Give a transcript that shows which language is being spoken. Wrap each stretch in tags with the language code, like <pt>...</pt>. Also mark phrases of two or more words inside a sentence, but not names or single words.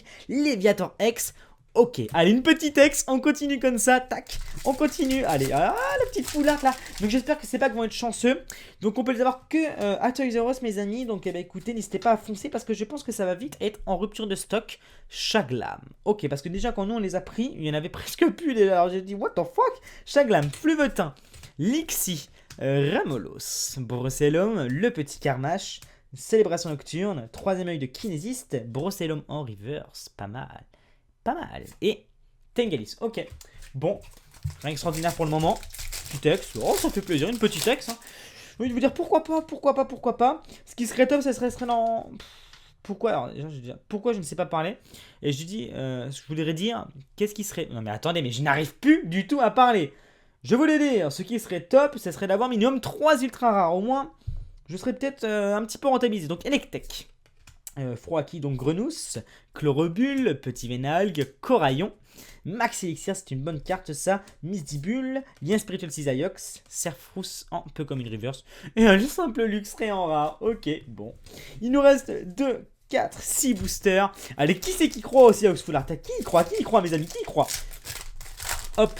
<fr>Léviator X, ok, allez, une petite X, on continue comme ça, tac, on continue, allez, la petite</fr> <en>full art</en> <fr>là. Donc j'espère que ces packs vont être chanceux. Donc on peut les avoir que à Toys R Us mes amis. Donc écoutez, n'hésitez pas à foncer parce que je pense que ça va vite être en rupture de stock. Chaglam, ok, parce que déjà quand nous on les a pris, il y en avait presque plus. Alors j'ai dit</fr> <en>what the fuck.</en> <fr>Chaglam, Fluvetin, Lixie, Ramolos, Brocellum, le petit Carmache, Célébration Nocturne, 3ème œil de Kinésiste, Brocellum en reverse, pas mal. Et Tengalis, ok. Bon, rien extraordinaire pour le moment. Petit ex, oh ça fait plaisir, une petite ex. Hein. J'ai envie de vous dire pourquoi pas. Ce qui serait top, ça serait dans... Pourquoi alors, déjà, pourquoi je ne sais pas parler. Et je dis, je voudrais dire, qu'est-ce qui serait... Non mais attendez, mais je n'arrive plus du tout à parler. Je voulais dire, ce qui serait top, ce serait d'avoir minimum 3 ultra rares. Au moins, je serais peut-être un petit peu rentabilisé. Donc Electek. Froaki, donc Grenousse, Chlorobule, Petit Vénalgue, Coraillon, Max Elixir, c'est une bonne carte ça, Misdibule, Lien Spirituel Cisaiox, Serfrousse en peu comme une reverse, et un simple Luxray en rare, ok, bon. Il nous reste 2, 4, 6 boosters. Allez, qui c'est qui croit aussi à</fr> <en>Full Art?</en> <fr>Qui y croit mes amis, qui y croit? Hop.</fr>